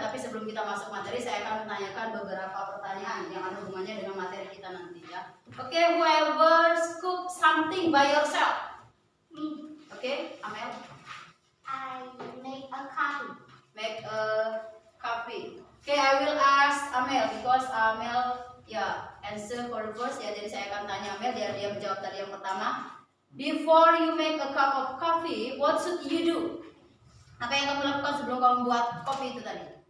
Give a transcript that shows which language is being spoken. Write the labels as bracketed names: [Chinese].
[Indonesian] Tapi sebelum kita masuk materi, saya akan menanyakan beberapa pertanyaan yang ada hubungannya dengan materi kita nanti ya. [English] Oke, whoever cook something by yourself. Oke, Amel, I make a coffee. make a coffee. Oke, I will ask Amel because Amel ya answer for the first ya. [Indonesian] Jadi saya akan tanya Amel biar dia menjawab tadi yang pertama. [English] Before you make a cup of coffee, what should you do? [Indonesian] Apa yang kamu lakukan sebelum kamu buat kopi itu tadi?